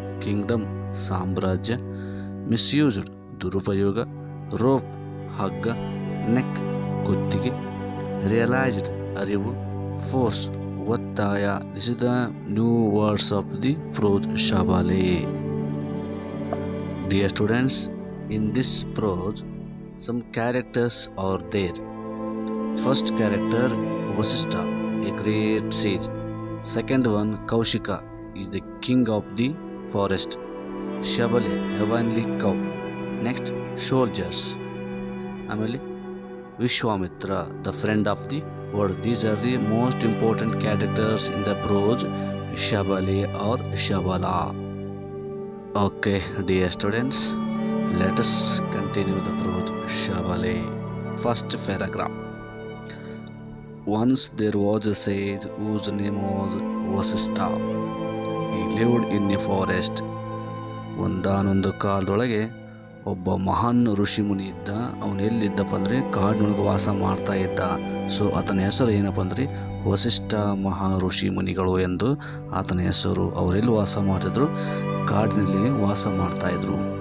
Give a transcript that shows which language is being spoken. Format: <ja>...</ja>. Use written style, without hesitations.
<en>Kingdom, ಸಾಮ್ರಾಜ್ಯ. Misused, ದುರುಪಯೋಗ. Rope, ಹಗ್ಗ. ನೆಕ್, ಕುತ್ತಿಗೆ. ರಿಯಲೈಸ್ಡ್, ಅರಿವು. ಫೋರ್ಸ್, ಒತ್ತಾಯ. This is the new words of the prose Shabale. Dear students, in this prose, some characters are there. First character, Vasishtha, a great sage. Second one, Kaushika, is the king of the forest. Shabale, heavenly cow. Next, soldiers.</en> <kn>ಆಮೇಲೆ</kn> <en>Vishwamitra, the friend of the world. These are the most important characters in the prose Shabale or Shabala. Okay, dear students, let us continue the prose Shabale. First paragraph. Once there was a sage whose name was Vasishtha. He lived in a forest.</en> <kn>ಒಂದಾನೊಂದು ಕಾಲದೊಳಗೆ ಒಬ್ಬ ಮಹಾನ್ ಋಷಿ ಮುನಿ ಇದ್ದ. ಅವನು ಎಲ್ಲಿದ್ದಪ್ಪ ಅಂದರೆ ಕಾಡಿನೊಳಗೆ ವಾಸ ಮಾಡ್ತಾ ಇದ್ದ. So ಆತನ ಹೆಸರು ಏನಪ್ಪ ಅಂದರೆ ವಸಿಷ್ಠ ಮಹಾ ಋಷಿ ಮುನಿಗಳು ಎಂದು ಆತನ ಹೆಸರು. ಅವರೆಲ್ಲಿ ವಾಸ ಮಾಡ್ತಿದ್ರು? ಕಾಡಿನಲ್ಲಿ ವಾಸ ಮಾಡ್ತಾಯಿದ್ರು.</kn>